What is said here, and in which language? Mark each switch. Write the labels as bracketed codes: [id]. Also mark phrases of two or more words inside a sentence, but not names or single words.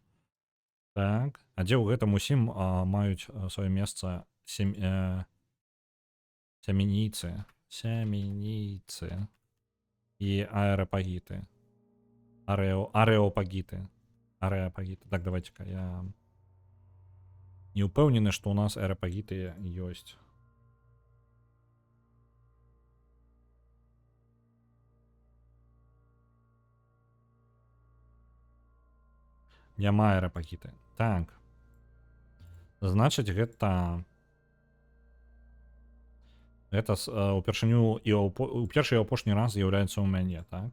[be] Так. А дзе ў гэтым усім маюць сваё месца сямінійцы. Сямінійцы. і аерапагіти. Ареопагіти. Ареапагіти. [uk] Так, давайте-ка я не упевнений, що у нас аерапагіти ёсць. [be] Няма аэрапагіты. Так. Значыць, гэта упершыню і у першы і апошні раз з'яўляецца ў мяне, так?